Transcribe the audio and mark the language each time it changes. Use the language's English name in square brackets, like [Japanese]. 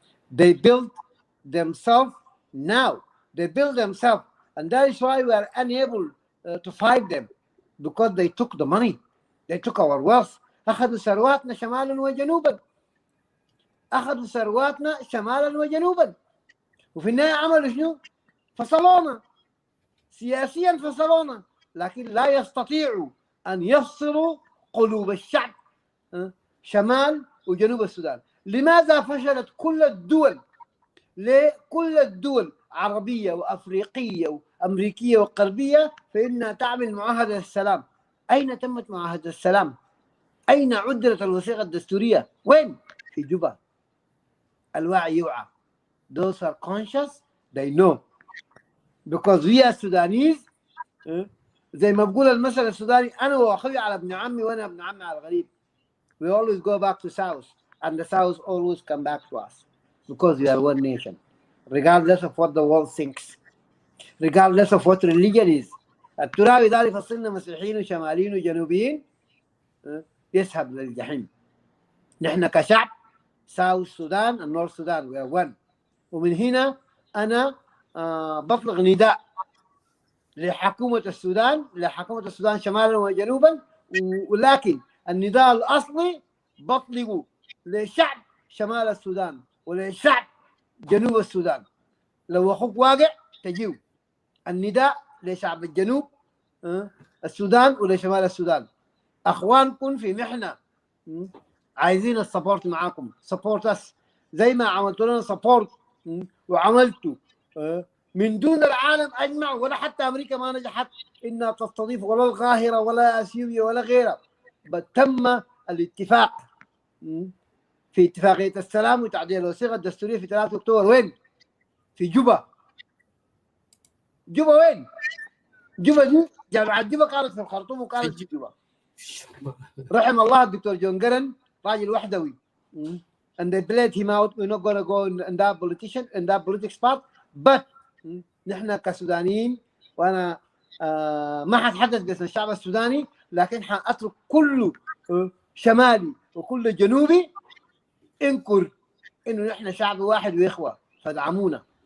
[English] They build themselves now. They build themselves, and that is why we are unable to fight them, because they took the money. They took our wealth. [Arabic] أخذوا ثرواتنا شمالا وجنوبا. أخذوا ثرواتنا شمالا وجنوبا. وفي النهاية عملوا شنو؟ فصلونا. سياسيا فصلونا، لكن لا يستطيعوا أن يفصلوا قلوب الشعب شمال وجنوب السودان. لماذا فشلت كل الدول؟ لكل الدول عربية وأفريقية وأمريكية وغربية فإنها تعمل معاهدة السلام. أين تمت معاهدة السلام؟ أين عدلت الوثيقة الدستورية؟ وين؟ في جوبا. الوعي يوعى. [English] Those are conscious, they know. Because we are Sudanese [Arabic] زي ما بقول المثل السوداني، أنا وأخوي على ابن عمي وأنا ابن عمي على الغريب. [English] We always go back to South, and the South always come back to us because we are one nation, regardless of what the world thinks, regardless of what religion is. [Arabic] الترابي ده يفصلنا مسيحيين وشماليين وجنوبيين يذهب للجحيم. نحن كشعب [English] South Sudan and North Sudan we are one. [Arabic] ومن هنا أنا بطلق نداء لحكومة السودان شمالا وجنوبا، ولكن النداء الأصلي بطلقوا لشعب شمال السودان ولشعب جنوب السودان. لو أخوك واقع تجيو. النداء لشعب الجنوب السودان ولشمال السودان، أخوانكم في محنة عايزين السبورت معاكم. سبورت اس زي ما عملتوا لنا سبورت وعملتوا من دون العالم أجمع، ولا حتى أمريكا ما نجحت إنها تستضيف ولا القاهرة ولا أثيوبيا ولا غيرها. تم الاتفاق في اتفاقية السلام وتعديل الوثيقة الدستورية في 3 أكتوبر. وين؟ في جوبا. جوبا وين؟ جوبا دي جامعة جوبا كانت في الخرطوم وكانت في جوبا. رحم الله الدكتور جون جرن راجل وحدوي. [English] And they played him out. We're not going to go in that politics part. [Arabic] But نحن كسودانيين وأنا ما حتحدث باسم الشعب السوداني، لكن حأترك كل شمالي وكل جنوبي انكر إنه نحن شعب واحد وإخوة، فادعمونا.